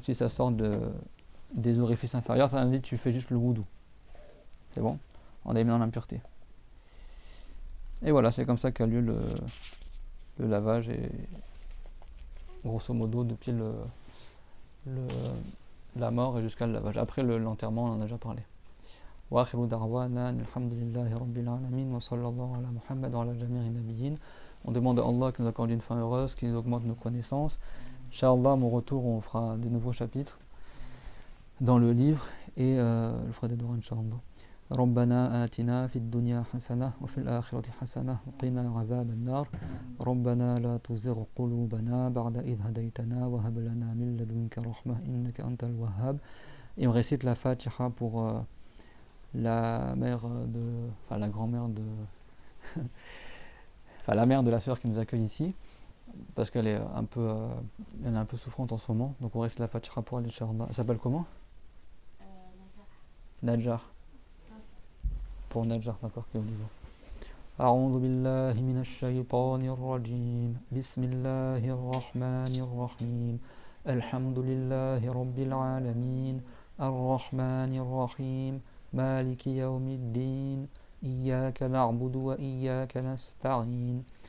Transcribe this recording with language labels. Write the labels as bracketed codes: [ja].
[fr] Si ça sort des orifices inférieurs, certains ont dit, tu fais juste le wudu. C'est bon, en éliminant l'impureté. Et voilà, c'est comme ça qu'a lieu le lavage, et grosso modo depuis la mort et jusqu'à le lavage. Après l'enterrement, on en a déjà parlé. [ar] وآخر دعوانا الحمد لله رب العالمين وصلى الله على محمد وعلى جميع النبيين. [fr] On demande à Allah qu'il nous accorde une fin heureuse, qu'il nous augmente nos connaissances. Inch'Allah, mon retour, on fera des nouveaux chapitres dans le livre et je ferai des doigts, Inch'Allah. [ar] ربنا آتنا في الدنيا حسنة وفي الآخرة حسنة وقنا عذاب النار ربنا لا تزغ قلوبنا بعد إذ هديتنا وهب لنا من لدنك رحمة إنك أنت الوهاب. [fr] Et on récite la Fatiha pour la mère la grand-mère la mère de la sœur qui nous accueille ici, parce qu'elle est un peu souffrante en ce moment, donc on récite la Fatiha pour elle, Inch'Allah. Elle s'appelle comment? Najjar. Pour Najjar, d'accord, qui est au niveau. [ar] أعوذ بالله من الشيطان الرجيم بسم الله الرحمن الرحيم الحمد لله رب العالمين الرحمن الرحيم مالك يوم الدين إياك نعبد وإياك نستعين